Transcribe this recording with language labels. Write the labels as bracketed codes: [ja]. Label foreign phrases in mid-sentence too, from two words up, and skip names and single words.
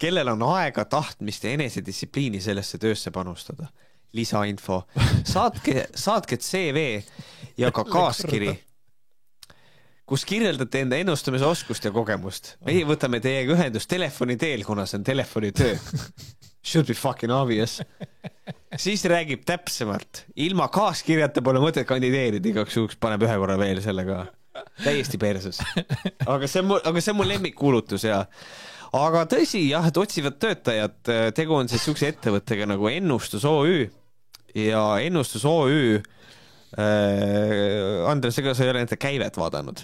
[et] kellel on aega, tahtmist ja enesedistsipliini sellesse töösse panustada. Lisainfo. Saatke CV ja ka kaaskiri, kus kirjeldate enda ennustamise oskust ja kogemust. Meie võtame teiega ühendust telefoni teel, kuna see on telefonitöö. [en] Should be fucking obvious. [et] Siis räägib täpsemalt. Ilma kaaskirjata pole mõtet kandideerida, igaks juhuks paneb ühe korra veel sellega. Täiesti perses. Aga see on mul lemmikkuulutus ja aga tõsi, jah, et otsivad töötajad, tegu on siis sükse ettevõttega nagu Ennustus OÜ ja Ennustus OÜ Andres, ega sa ei ole nende käivet vaadanud?